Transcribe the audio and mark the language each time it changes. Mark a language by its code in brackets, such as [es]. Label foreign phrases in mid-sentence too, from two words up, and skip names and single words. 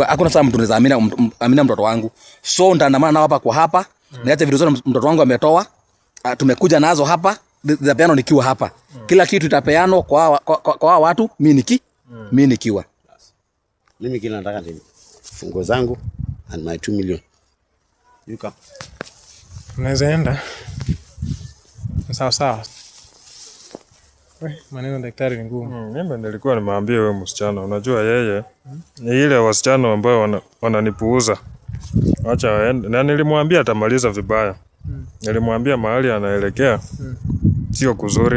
[sw] Hakuna sasa mtu anaweza amini mtoto wangu. So nitaandamana nao hapa kwa hapa. Niache vitu zote mtoto wangu ametoa. Tumekuja nazo hapa. Zitapeanwa nikiwa hapa. Kila kitu itapeanwa kwa watu mimi nikiwa. Mimi kile nataka ni fungo zangu [en] and my 2 million. You come. [sw] Unaweza enda. Sawa. Maneno daktari ni ngumu. Mimi nilikuwa nimeambia wewe msichana, unajua yeye ni ile wasichana ambao wananipuuza. Acha aende. Na nilimwambia atamaliza vibaya. Nilimwambia mahali anaelekea sio kuzuri.